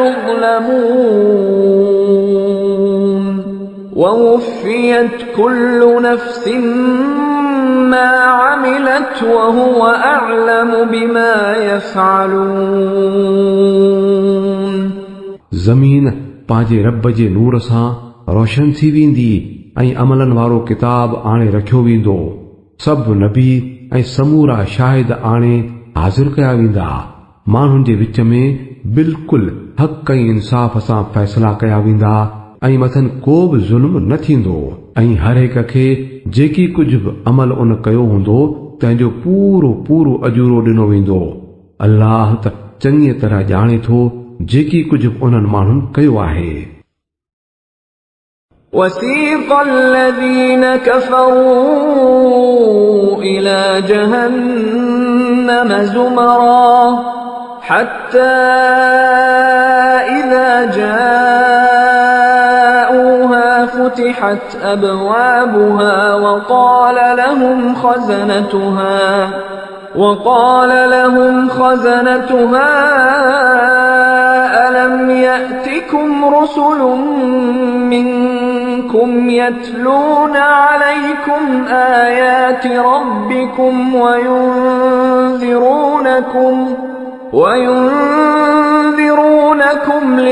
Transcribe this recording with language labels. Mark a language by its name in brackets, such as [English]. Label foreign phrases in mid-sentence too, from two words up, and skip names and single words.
[Arabic] يظلمون ووفيت كل نفس ما عملت وهو أعلم بما يفعلون [Sindhi] ज़मीन पंहिंजे रब जे नूर सां रोशन थी वेंदी ऐं अमलनि वारो किताब आणे रखियो वेंदो सभु नबी ऐं समूरा शाहिद आणे हाज़िर कया वेंदा माण्हुनि जे विच में बिल्कुलु हक़ ऐं इंसाफ़ सां फ़ैसिला कया वेंदा ऐं मथनि को बि ज़ुल्म न थींदो ऐं हर हिक खे जेकी कुझु बि अमल उन कयो हूंदो तंहिंजो पूरो पूरो अजूरो ॾिनो वेंदो अल्लाह त चङी तरह ॼाणे थो जेकी कुझु बि उन्हनि माण्हुनि कयो आहे [Arabic] وسيق الذين كفروا إلى جهنم زمرا حتى إذا جاءوها فتحت أبوابها وقال لهم خزنتها ألم يأتكم رسل منكم يتلون عليكم آيات ربكم وينذرونكم